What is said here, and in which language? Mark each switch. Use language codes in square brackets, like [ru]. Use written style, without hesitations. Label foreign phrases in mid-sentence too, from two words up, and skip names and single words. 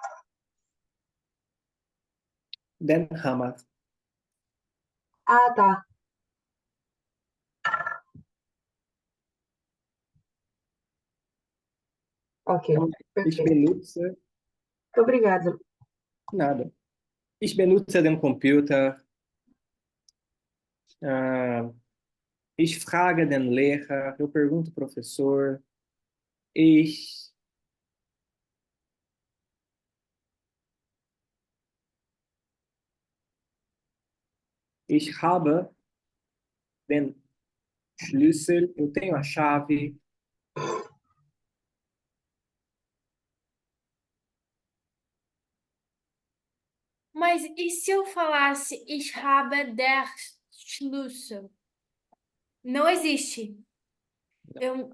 [de] Den Hammer. [pt] Ah, tá. Ok, Então, ich perfeito. [de] benutze, [pt] Obrigada. nada. [de] Ich benutze den Computer. Ah, ich frage den Lehrer. [pt] Eu pergunto ao professor. [de] Ich, ich habe den Schlüssel. [pt] Eu tenho a chave. Mas e se eu falasse [de] Ich habe der Schlüssel? [pt] Não existe. Eu...